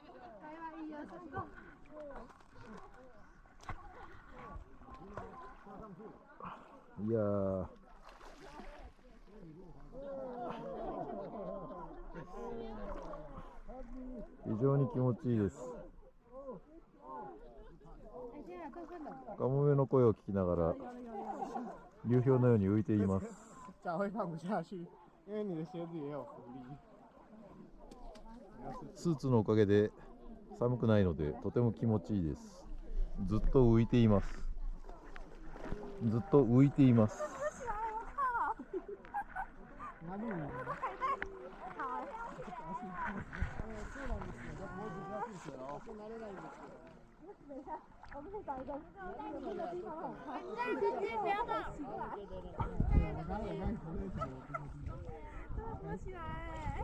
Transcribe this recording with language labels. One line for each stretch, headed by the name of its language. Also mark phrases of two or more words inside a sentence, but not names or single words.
Japanese: いやー、非常に気持ちいいです。カモメの声を聞きながら流氷のように浮いています。
Chinese: 脚会放不下去，因为你的鞋子也有浮力。
Japanese: スーツのおかげで寒くないのでとても気持ちいいです。ずっと浮いています。ずっと浮いています。
Chinese: 我们可以找一个带你的地方很快。你不要动。我刚才看头那条，我不知道。